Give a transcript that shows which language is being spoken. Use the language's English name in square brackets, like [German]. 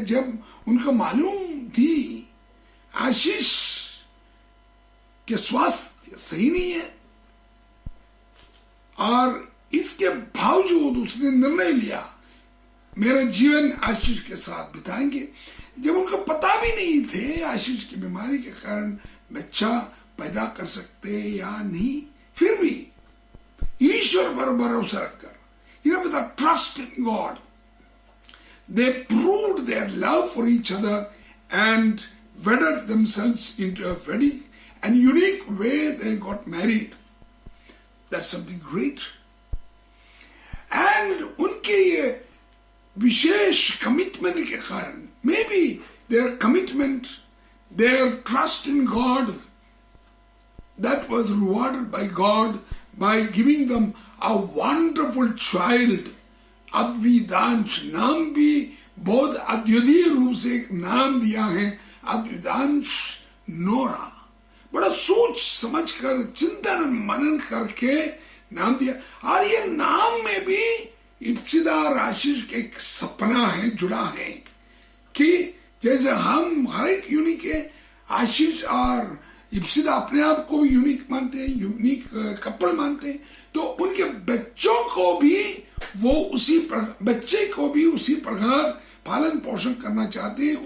[Hindi] जब उनको मालूम थी आशीष के स्वास्थ्य सही नहीं है और इसके बावजूद उसने निर्णय लिया मेरा जीवन आशीष के साथ बिताएंगे। जब उनको पता भी नहीं थे आशीष की बीमारी के कारण बच्चा पैदा कर सकते या नहीं, फिर भी ईश्वर पर भरोसा रखकर, [English] With trust in God, they proved their love for each other and wedded themselves into a very and unique way. They got married. That's something great. And [Hindi] उनके ये विशेष कमिटमेंट के कारण, [English] maybe their commitment, their trust in God, that was rewarded by God by giving them a wonderful child. [Hindi] अद्विदांश नाम भी बहुत अद्वितीय रूप से एक नाम दिया है, अद्विदांश नोरा। बड़ा सोच समझकर चिंतन मनन करके नाम दिया। और ये नाम में भी इप्सिदा और आशीष के एक सपना है, जुड़ा है कि जैसे हम हर एक यूनिक है, आशीष और इप्सिदा अपने आप को भी यूनिक मानते हैं, यूनिक कपल मानते हैं, तो उनके बच्चों को भी वो बच्चे को भी उसी प्रकार पालन पोषण करना चाहते हैं।